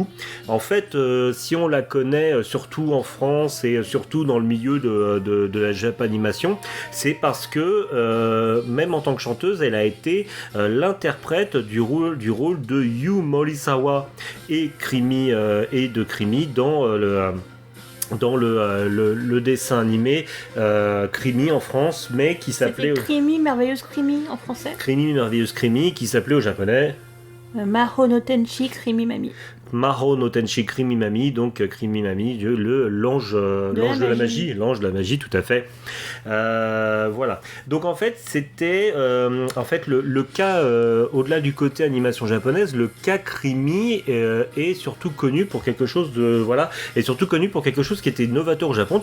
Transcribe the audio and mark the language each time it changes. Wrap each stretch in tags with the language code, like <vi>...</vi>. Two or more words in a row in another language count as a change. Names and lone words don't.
<fr>En fait, si on la connaît surtout en France et surtout dans le milieu de la Japanimation, c'est parce que même en tant que chanteuse, elle a été l'interprète du rôle de Yu Morisawa et de Krimi dans le dessin animé Krimi en France, mais qui s'appelait... C'était Krimi, Merveilleuse Krimi en français. Krimi, Merveilleuse Krimi, qui s'appelait au japonais... Maho no Tenchi Krimi Mami. Maho no Tenchi Krimi Mami, donc Krimi Mami, l'ange de la magie, l'ange de la magie, tout à fait. Voilà. Donc en fait, c'était le cas, au-delà du côté animation japonaise, le cas Krimi est surtout connu pour quelque chose qui était novateur au Japon.</fr>